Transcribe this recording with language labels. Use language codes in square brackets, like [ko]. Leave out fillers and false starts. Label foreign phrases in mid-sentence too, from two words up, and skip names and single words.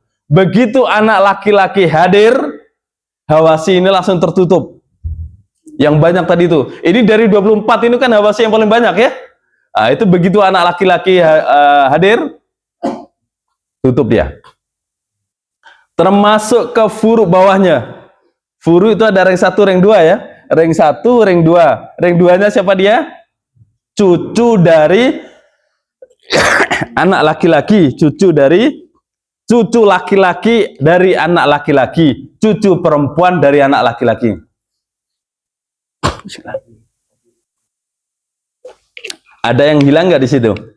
[id] Begitu anak laki-laki hadir, Hawasyi ini langsung tertutup. Yang banyak tadi itu. Ini dari 24 ini kan Hawasyi yang paling banyak ya. Nah, itu begitu anak laki-laki hadir, tutup dia. Termasuk ke furu bawahnya. Furu itu ada ring 1, ring 2 ya. Ring 1, ring 2. Ring 2-nya siapa dia? Cucu dari anak laki-laki, cucu laki-laki dari anak laki-laki, cucu perempuan dari anak laki-laki. Ada yang hilang nggak di situ?